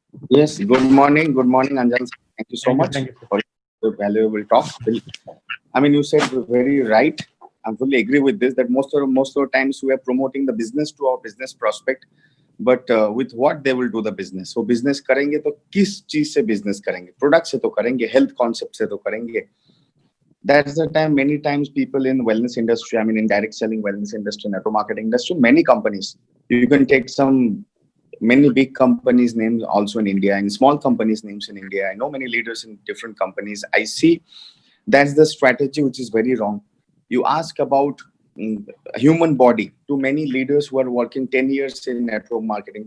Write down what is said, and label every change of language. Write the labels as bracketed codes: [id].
[en] Yes, good morning, Anjal. Thank you so much Thank you, sir. for the valuable talk. I mean, you said very right. I fully agree with this, that most of the times we are promoting the business to our business prospect, but with what they will do the business. [hi] So business करेंगे तो किस चीज से business करेंगे? Product से तो करेंगे, health concept से तो करेंगे. [en] That's the time many times people in wellness industry, I mean in direct selling wellness industry, network marketing industry, many companies. You can take some many big companies names also in India and small companies names in India. I know many leaders in different companies. I see that's the strategy which is very wrong. You ask about human body to many leaders who are working 10 years in network marketing.